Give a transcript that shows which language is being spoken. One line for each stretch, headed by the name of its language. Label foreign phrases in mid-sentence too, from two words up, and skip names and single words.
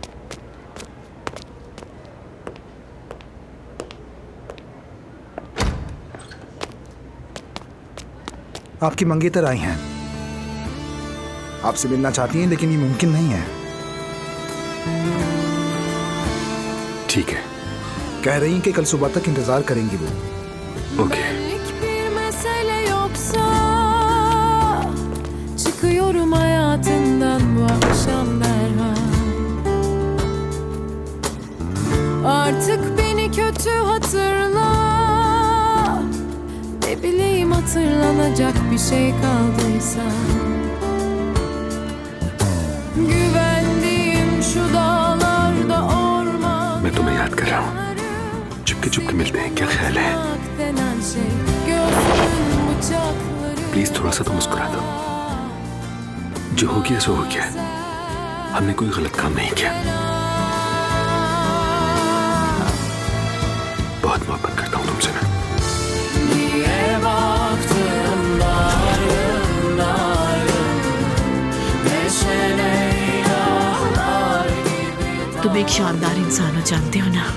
Hindi: आपकी मंगेतर आई हैं, आपसे मिलना चाहती हैं, लेकिन ये मुमकिन नहीं है। ठीक है। कह रही हैं कि कल सुबह तक इंतजार करेंगी वो। ओके।
Turkish: Çıkıyorum hayatından bu akşam derhal. Artık beni kötü hatırla. Ne bileyim hatırlanacak bir şey kaldıysa. Güvendiğim şu dağlarda orman.
Hindi: मैं तुम्हें याद कर रहा हूँ, चुपके चुपके मिलते हैं, क्या ख्याल है?
Turkish: Denen şey gözümün bıçakları.
Hindi: प्लीज थोड़ा सा तो मुस्कुरा दो। जो हो गया सो हो गया, हमने कोई गलत काम नहीं किया। बहुत मोहब्बत करता हूँ तुमसे मैं। तुम एक शानदार इंसान हो, जानते हो ना?